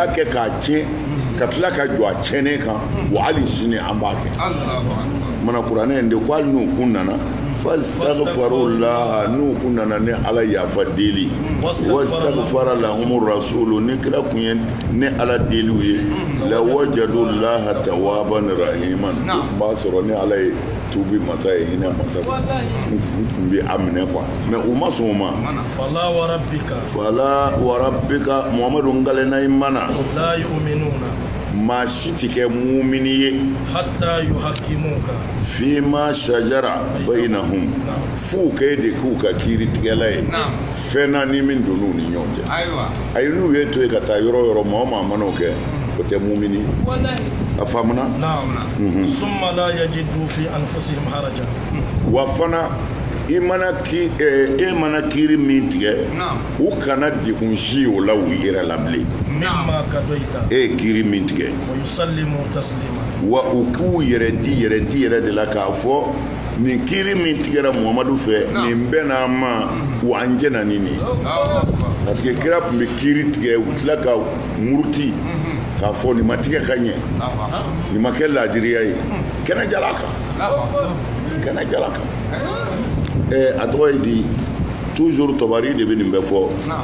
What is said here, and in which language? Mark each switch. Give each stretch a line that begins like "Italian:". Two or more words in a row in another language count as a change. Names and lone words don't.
Bambara: kɛ k'a tiɲɛ ka tila ka jɔ a tiɲɛnen kan wa hali sini an b'a kɛ mana kuranɛ in de ko hali n'u kun nana fastaghfirullah n'u kun nana ne ala yafa deli
Arabic: واستغفر لهم الرسول
Bambara: ni kira kun ye ne ala deliw ye
Arabic: لوجدوا الله توابا رحيما
Bambara: b'a sɔrɔ ne ala ye tubi masa ye hinɛ masa kun bɛ a minɛ
French: quoi mais
Bambara: u ma sɔn o ma
Arabic: فلا وربك
Bambara: muhammadu ngalena i mana
Arabic: لا يؤمنون
Bambara: maa si tɛ kɛ mumini ye
Arabic: حتى يحكموك فيما شجر بينهم
Bambara: f'u k'e de k'u ka kiiritigɛla ye fɛn na ni min donn'u ni ɲɔgɔn cɛ ayi n'u ye to yen ka taa yɔrɔ o yɔrɔ maa o maa mana o kɛ o tɛ mumini a faamuna
Arabic: ثم لا يجدوا في أنفسهم حرجا
Bambara: wa fana e mana kiiri min tigɛ u kana degun si o la u yɛrɛ la bilen
Arabic: مما قضيت
Bambara: kiiri min tigɛ
Arabic: ويسلموا تسليما
Bambara: wa u k'u yɛrɛ di yɛrɛ de la k'a fɔ nin kiiri min tigɛra muhamadu fɛ nin bɛɛ n'a ma wa an jɛna ni nin
French: parce que
Bambara: kira tun bɛ kiiri tigɛ u tila ka muruti k'a fɔ nin ma tigɛ ka ɲɛ nin ma kɛ laadiriya ye kɛnɛ jala kan a tɔgɔ ye di toujours Tabari de bɛ nin bɛɛ fɔ